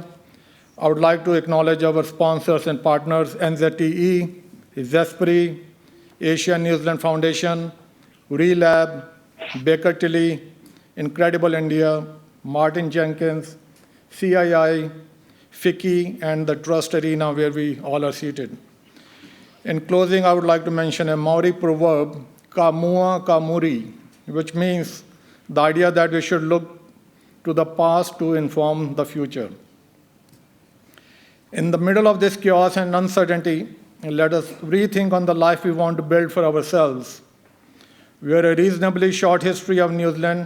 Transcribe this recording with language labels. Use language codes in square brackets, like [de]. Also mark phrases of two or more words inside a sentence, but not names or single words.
[en] I would like to acknowledge our sponsors and partners, NZTE, Zespri, Asia New Zealand Foundation, Relab, Baker Tilly, Incredible India, Martin Jenkins, CII, FICCI, and the Trust Arena where we all are seated. In closing, I would like to mention a Maori proverb, [mi] ka mua ka muri, [en] which means the idea that we should look to the past to inform the future. In the middle of this chaos and uncertainty, let us rethink on the life we want to build for ourselves. We are a reasonably short history of New Zealand.